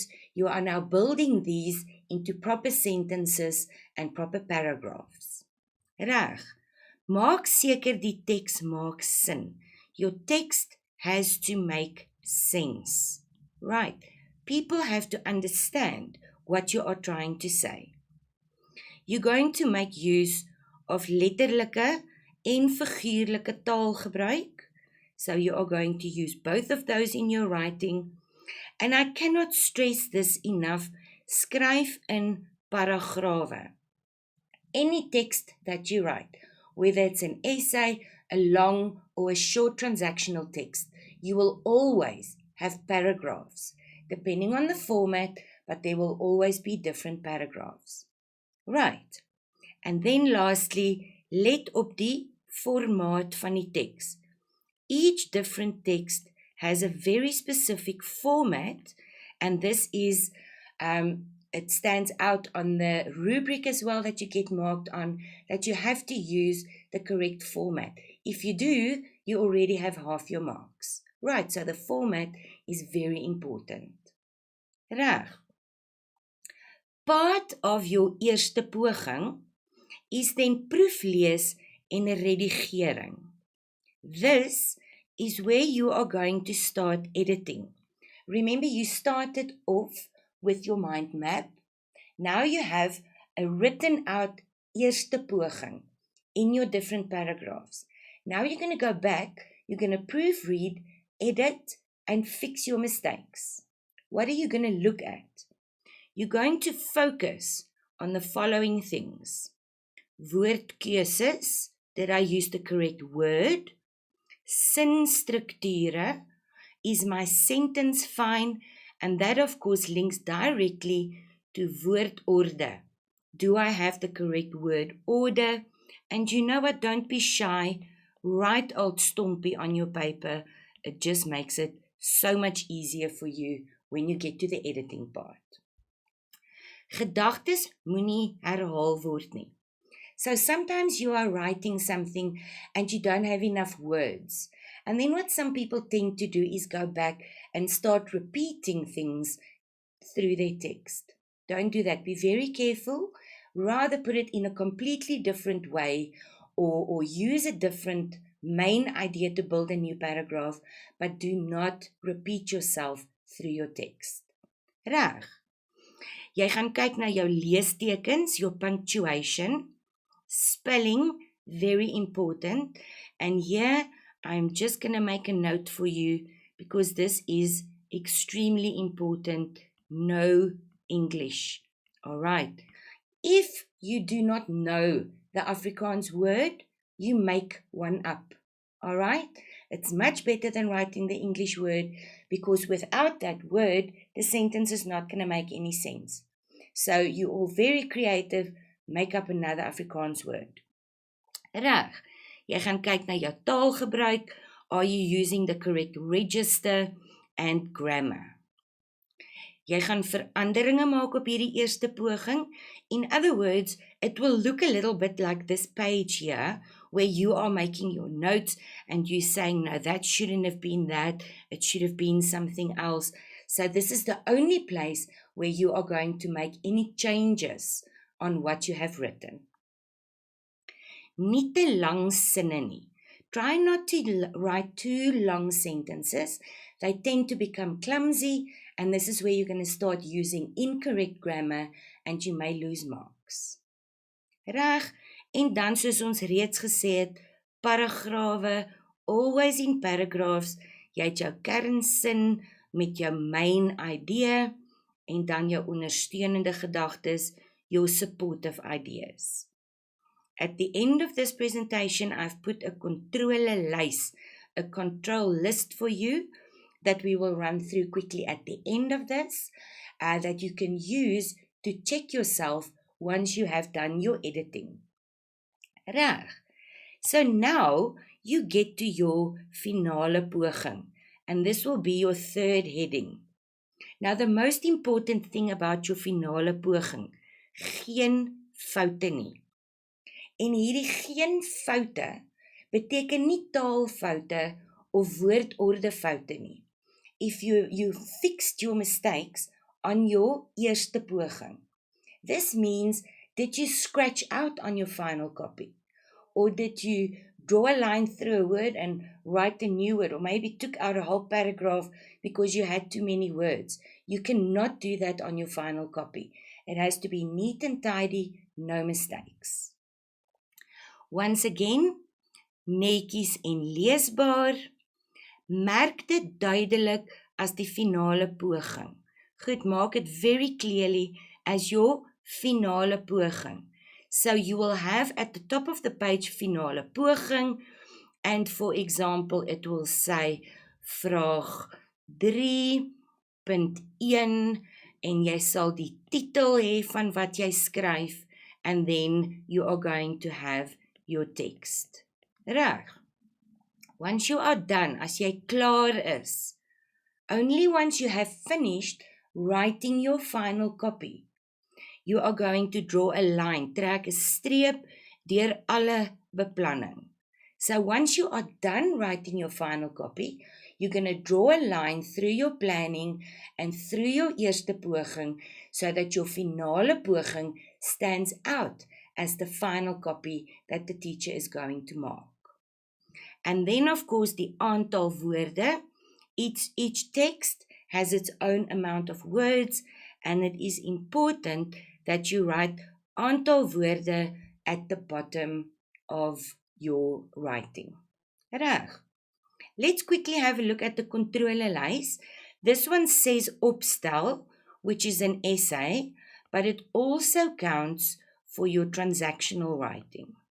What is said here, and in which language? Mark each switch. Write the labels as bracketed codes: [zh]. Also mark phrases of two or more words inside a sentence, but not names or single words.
[en] You are now building these into proper sentences and proper paragraphs. [af] Reg. Maak seker die teks maak sin. [en] Your text has to make sense. Right. People have to understand what you are trying to say. You're going to make use of [af] letterlike en figuurlike taalgebruik. [en] So you are going to use both of those in your writing. And I cannot stress this enough. [af] Skryf in paragrawe. [en] Any text that you write, whether it's an essay, a long or a short transactional text, you will always have paragraphs, depending on the format, but there will always be different paragraphs. Right. And then lastly, [af] let op die formaat van die teks. [en] Each different text has a very specific format, and this is, it stands out on the rubric as well that you get marked on, that you have to use the correct format. If you do, you already have half your marks. Right, so the format is very important. [af] Reg. [en] Part of your [af] eerste poging [en] is then [af] proeflees en redigering. [en] This is where you are going to start editing. Remember, you started off with your mind map. Now you have a written out [af] eerste poging [en] in your different paragraphs. Now you're going to go back, you're going to proofread, edit, and fix your mistakes. What are you going to look at? You're going to focus on the following things. Woordkeuses, did I use the correct word? Sinstrukture, is my sentence fine? And that of course links directly to woordorde. Do I have the correct word order? And you know what, don't be shy. Write old stompie on your paper. It just makes it so much easier for you when you get to the editing part. [af] Gedagtes moenie herhaal word nie. [en] So sometimes you are writing something and you don't have enough words. And then what some people tend to do is go back and start repeating things through their text. Don't do that. Be very careful. Rather put it in a completely different way, or use a different main idea to build a new paragraph, but do not repeat yourself through your text. [af] Reg. Jy gaan kyk na jou leestekens, [en] your punctuation, spelling, very important. And here, I'm just going to make a note for you because this is extremely important. Know English. All right. If you do not know the Afrikaans word, you make one up. All right? It's much better than writing the English word, because without that word, the sentence is not going to make any sense. So you're all very creative, make up another Afrikaans word. [af] Reg, jy gaan kyk na jou taalgebruik. [en] Are you using the correct register and grammar? [af] Jy gaan veranderinge maak op hierdie eerste poging. [en] In other words, it will look a little bit like this page here, where you are making your notes and you saying, no, that shouldn't have been that, it should have been something else. So this is the only place where you are going to make any changes on what you have written. [af] Nie te lang sinne nie. [en] Try not to write too long sentences. They tend to become clumsy, and this is where you're going to start using incorrect grammar and you may lose marks. [af] Reg, en dan soos ons reeds gesê het, paragrawe, [en] always in paragraphs, [af] jy het jou kernsin met jou [en] main idea [af] en dan jou ondersteunende gedagtes, [en] your supportive ideas. At the end of this presentation, I've put a controllelys, a control list for you that we will run through quickly at the end of this, that you can use to check yourself once you have done your editing. [af] Reg. [en] So now you get to your [af] finale poging, [en] and this will be your third heading. Now the most important thing about your [af] finale poging, geen foute nie. En hierdie geen foute beteken nie taalfoute of woordordefoute nie. [en] If you fixed your mistakes on your [af] eerste poging, [en] this means, did you scratch out on your final copy? Or did you draw a line through a word and write a new word? Or maybe took out a whole paragraph because you had too many words. You cannot do that on your final copy. It has to be neat and tidy, no mistakes. Once again, [af] netjies en leesbaar. Merk dit duidelik as die finale poging. Goed, maak [en] it very clearly as your [af] finale poging. [en] So you will have at the top of the page [af] finale poging, [en] and for example, it will say [af] vraag 3.1 en jy sal die titel hê van wat jy skryf, [en] and then you are going to have your text. Reg. Once you are done, [af] as jy klaar is, [en] only once you have finished writing your final copy, you are going to draw a line, [af] trek 'n streep deur alle beplanning. [en] So once you are done writing your final copy, you're going to draw a line through your planning and through your [af] eerste poging [en] so that your [af] finale poging [en] stands out as the final copy that the teacher is going to mark. And then, of course, the [af] aantal woorde. [en] Each text has its own amount of words, and it is important that you write [af] aantal woorde [en] at the bottom of your writing. [af] Reg. [en] Let's quickly have a look at the controlelys. This one says opstel, which is an essay, but it also counts for your transactional writing.